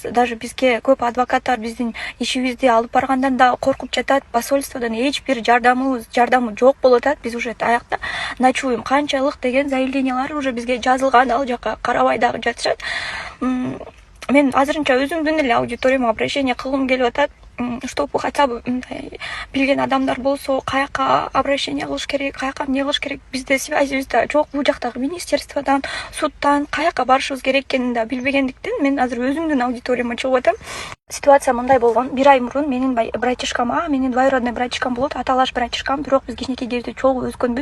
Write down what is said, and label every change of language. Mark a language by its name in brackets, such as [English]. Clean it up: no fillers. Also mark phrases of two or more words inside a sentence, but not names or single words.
[Kyrgyz] Даже бизге көп адвокаттар биздин ишибизди алып баргандан да коркуп жатат. Посольстводон эч бир жардамы жок болуп атат. Биз уже аякта ночуем канчалык деген заявлениялар уже бизге жазылган, ал жака карабай дагы жатышат. Мен азырынча өзүмдүн эле аудиторияма обращение кылгым келип атат, [Russian] чтобы хотя бы [Kyrgyz] билген адамдар болсо, каяка обращение кылыш керек, каяка эмне кылыш керек, бизде связибиз да жок, бул жактагы министерстводон, судтан каяка барышыбыз керек экенин да билбегендиктен мен азыр өзүмдүн аудиторияма чыгып атам. Ситуация мындай болгон. Бир ай мурун менин братишкам, менин [Russian] двоюродной братишкам [Kyrgyz] болот, аталаш братишкам, бирок биз кичинекей кезде чогуу өскөнбүз.